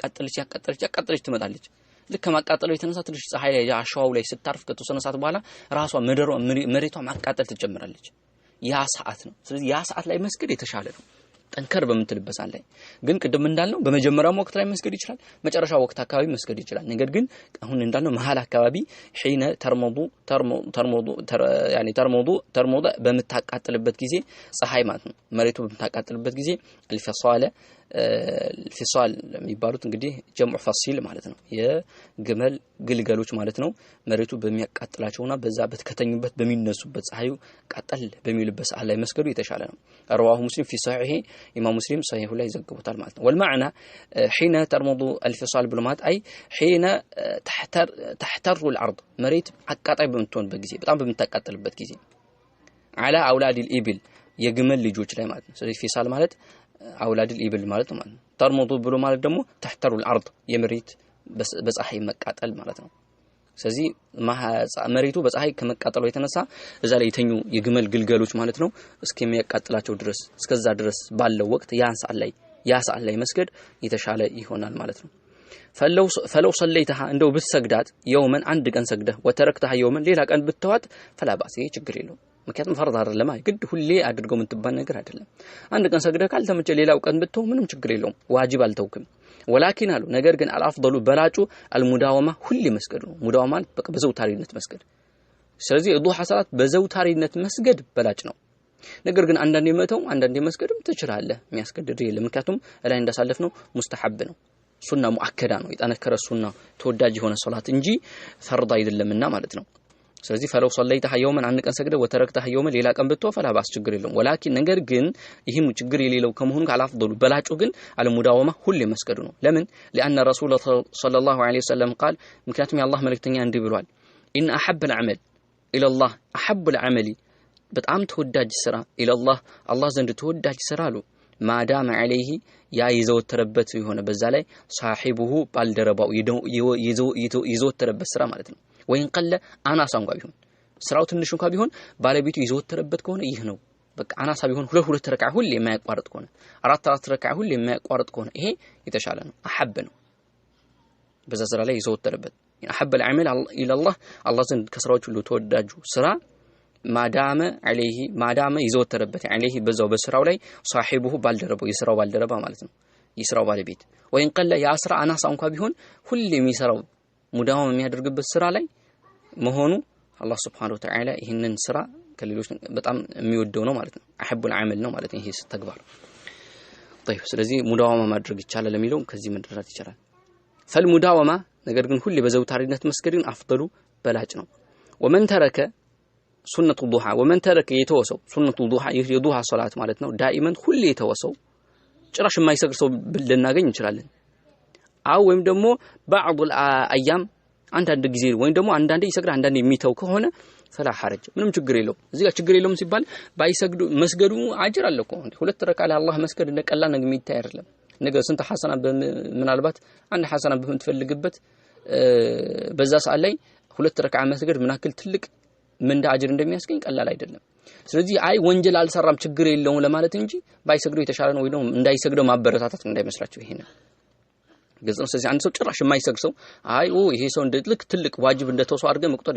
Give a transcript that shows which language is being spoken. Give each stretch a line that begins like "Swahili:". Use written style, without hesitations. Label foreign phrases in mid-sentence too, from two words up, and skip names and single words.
Amharic: ያቃጠለች ትመጣለች ልክ ማቃጠለው የተነሳ ትንሽ ፀሐይ ላይ አሸዋው ላይ ስታርፍ ከተወሰነ ሰዓት በኋላ ራሷ መሬቷ ማቃጠል ትጀምራለች ያ ሰዓት ነው ስለዚህ ያ ሰዓት ላይ መስገድ የተሻለ ነው ጠንከር በመምትልበት ሰዓት ላይ ግን ቅድም እንዳልነው በመጀመሪያው ወቅት ላይ መስገድ ይችላል መጨረሻው ወቅት አካባቢ መስገድ ይችላል ነገር ግን አሁን እንዳልነው መሃል አካባቢ حين ተርሙዱ በመታቃጠልበት ጊዜ ፀሐይ ማለት ነው መሬቱ በመታቃጠልበት ጊዜ الفصال የሚባሉት እንግዲህ ጀምዑ ፈሲል ማለት ነው የግመል ግልገሎች ማለት ነው መሬቱ በሚያቃጥላቸውና በዛ በተከተኙበት በሚነሱበት ፀሐዩ ቃጠል በሚልበት ሰዓት ላይ መስገዱ የተሻለ ነው
Arabic: رواه مسلم في صحيحه امام مسلم صحيح
Amharic: ላይ ዘግቦታል ማለት ነው
Arabic: والمعنى حين ترمض الفصال
Amharic: ብለማት አይ
Arabic: حين تحتر الارض
Amharic: መሬት አቃጣይ በምትሆንበት ጊዜ በጣም በምታቃጥልበት ጊዜ
Arabic: على اولاد الابل
Amharic: የግመል ልጆች ላይ ማለት ነው ስለዚህ ፊሳል ማለት
Arabic: اولاد الابل
Amharic: ማለት ነው ተርሙዱ ብሎ ማለት ደግሞ
Arabic: تحتر الارض
Amharic: የመሬት በፀሐይ መቃጠል ማለት ነው ስለዚህ መሬቱ በፀሐይ ከመቃጠሉ የተነሳ እዛ ላይ የተኙ የግመል ግልገሎች ማለት ነው እስከሚያቃጥላቸው ድረስ እስከዛ ድረስ ባለው ወቅት ያ ሰዓት ላይ መስገድ የተሻለ ይሆናል ማለት ነው
Arabic: فلو صليتها
Amharic: እንደው ብትሰግዳት የውመን አንድ ቀን ሰግደህ ወተረክተها የውመን ሌላ ቀን ብትተዋት
Arabic: فلا باس
Amharic: ችግር የለውም ምክንያቱም ፈርድ አይደለም ግድ ሁሌ አድርገው የምትባል ነገር አይደለም አንድ ቀን ሰግደህ ካልተመቸ ሌላው ቀን ብትተው ምንም ችግር የለውም ዋጅብ አልተውክም ولكن አሉ ነገር ግን አልአፍضሉ በላጩ አልሙዳወማ ሁሌ መስገድ ነው ሙዳወማ በቃ በዘውታሪነት መስገድ ስለዚህ ዱሃ ሰላት በዘውታሪነት መስገድ በላጭ ነው ነገር ግን አንዳንዴ መተው አንዳንዴ መስገድም ትችላለህ የሚያስገድድ የለም ምክንያቱም ላይ እንዳሳለፍነው ሙስተሐብ ነው ሱና ሙአከዳ ነው የጠነከረ ሱና ተወዳጅ የሆነ ሶላት እንጂ ፈርድ አይደለምና ማለት ነው ስለዚህ
Arabic: فلو صليتها يوما
Amharic: አንድ ቀን ሰግደ ወተረክተها يوما ሌላ ቀን ብትተው
Arabic: فلا باس
Amharic: ችግር የለውም ولكن ነገር ግን ይህም ችግር የሌለው ከመሆኑ ካላፍضሉ በላጩ ግን አልሙዳወማ ሁሌ መስገዱ ነው ለምን
Arabic: لان الرسول صلى الله عليه وسلم قال
Amharic: ምክንያቱም የአላህ መልእክተኛ እንዲህ ብሏል
Arabic: ان احب العمل الى الله احب العمل
Amharic: በጣም ተወዳጅ ስራ
Arabic: الى الله
Amharic: አላህ ዘንድ ተወዳጅ ስራ አሉ ማዳም عليه ያ ይዘወተረበት የሆነ በዛ ላይ صاحبه ባልደረባው ይዘወተረበት ስራ ማለት ነው ወይን ቀለ አናሳ እንኳን ቢሆን ስራው ትንሽ እንኳን ቢሆን ባለቤቱ ይዘወተረበት ከሆነ ይህ ነው በቃ አናሳ ቢሆን ሁለት ረካዓ ሁሌ የማያቋርጥ ከሆነ አራት ረካዓ ሁሌ የማያቋርጥ ከሆነ ይሄ የተሻለ ነው አሐብ ነው በዛ ስራ ላይ ይዘወተረበት አሐብ
Arabic: العمل الى الله الله
Amharic: ዘንድ ከስራዎች ሁሉ ተወዳጁ ስራ ማዳመ ይዘወተረበት عليه በዛው በስራው ላይ صاحبه ባልደረባው የስራው ባልደረባ ማለት ነው የስራው ባለቤት ወይን ቀለ ያስራ አናሳ እንኳን ቢሆን ሁሌ የሚሰራው ሙዳዋም የሚያደርግበት ስራ ላይ መሆኑ አላህ
Arabic: سبحانه وتعالى
Amharic: ይሄንን ስራ ከሌሎች በጣም የሚወደው ነው ማለት ነው አሐብ العمل ነው ማለት ነው ይሄ ተግባር طيب ስለዚህ ሙዳዋማ ማድረግ ይቻላል ለሚለው ከዚህ መደረስ ይችላል فالمداومه ነገር ግን ሁሌ በዘውታሪነት መስገድን አፍضሉ በላጭ ነው
Arabic: ومن ترك سنة الضحى ومن ترك يتوسو سنة الضحى
Amharic: የዱሃ ሶላት ማለት ነው ዳኢመን ሁሌ የተወሰው ጭራሽ የማይሰግድ ሰው ልናገኝ እንችላለን አው ወይም ደግሞ
Arabic: بعض الايام
Amharic: አንዳንድ ጊዜ ወይም ደግሞ አንዳንዴ ይሰግድ አንዳንዴ የሚተው ከሆነ
Arabic: فلا حرج
Amharic: ምንም ችግር የለውም እዚህ ጋር ችግር የለውም ሲባል ባይሰግዱ መስገዱ አጅር አለ እኮ ሁለት ረካ ለአላህ መስገድ እንደቀላል ነገር የሚታይ አይደለም ነገር ስንት ሐሰና ምናልባት አንድ ሐሰና በምትፈልግበት በዛ ሰዓት ላይ ሁለት ረካ መስገድ ምናክል ትልቅ ምንዳ አጅር እንደሚያስገኝ ቀላል አይደለም ስለዚህ አይ ወንጀል አልሰራም ችግር የለውም ለማለት እንጂ ባይሰግዱ የተሻለ ነው ወይ ነው እንዳይሰግደው ማበረታታት እንዳይመስላችሁ ይሄ ነው ግልጽ ነው ስለዚህ አንድ ሰው ጭራሽ የማይሰግድ ሰው አይ ይሄ ሰው እንደልክ ትልቅ ዋጅብ እንደተወሰው አድርገን መቁጠር